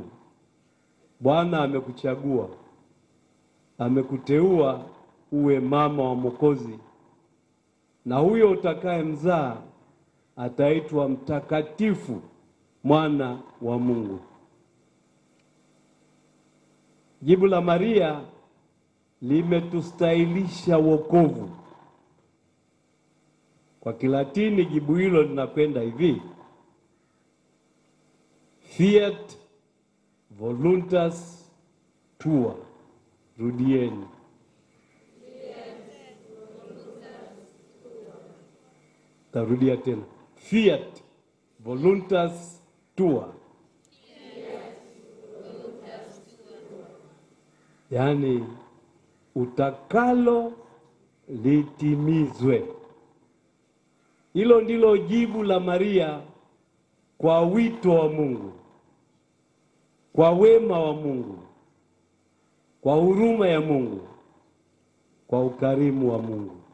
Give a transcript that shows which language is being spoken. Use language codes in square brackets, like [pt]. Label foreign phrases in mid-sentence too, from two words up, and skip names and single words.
[sw] Bwana amekuchagua, amekuteua uwe mama wa Mwokozi, na huyo utakaye mzaa ataitwa mtakatifu, mwana wa Mungu. Jibu la Maria limetustahilisha wokovu. Kwa Kilatini jibu hilo linakwenda hivi: [la] Fiat voluntas tua. [sw] Rudieni. Tarudia tena. [la] Fiat voluntas tua. [sw] Yaani, utakalo litimizwe. Hilo ndilo jibu la Maria kwa wito wa Mungu, kwa wema wa Mungu, kwa huruma ya Mungu, kwa ukarimu wa Mungu.